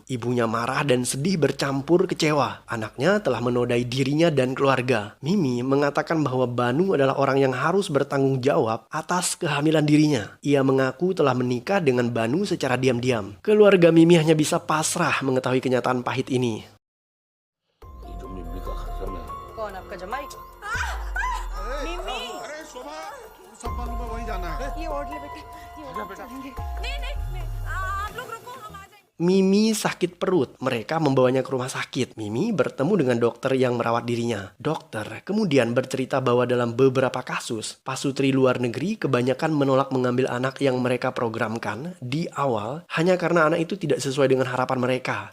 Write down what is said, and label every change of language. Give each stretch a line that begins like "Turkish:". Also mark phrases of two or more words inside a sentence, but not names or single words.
Indonesian: Ibunya marah dan sedih bercampur kecewa. Anaknya telah menodai dirinya dan keluarga. Mimi mengatakan bahwa Banu adalah orang yang harus bertanggung jawab atas kehamilan dirinya. Ia mengaku telah menikah dengan Banu secara diam-diam. Keluarga Mimi hanya bisa pasrah mengetahui kenyataan pahit ini.
Hindi: कौन आपका जमाई मिमी अरे शोभा, सब मालूम है वहीं जाना है। ये ओढ़ ले बेटे ये ओढ़ ले। नहीं नहीं नहीं आप लोग रुको हम आ जाएंगे
Indonesian: Mimi sakit perut. Mereka membawanya ke rumah sakit. Mimi bertemu dengan dokter yang merawat dirinya. Dokter kemudian bercerita bahwa dalam beberapa kasus, pasutri luar negeri kebanyakan menolak mengambil anak yang mereka programkan di awal hanya karena anak itu tidak sesuai dengan harapan mereka.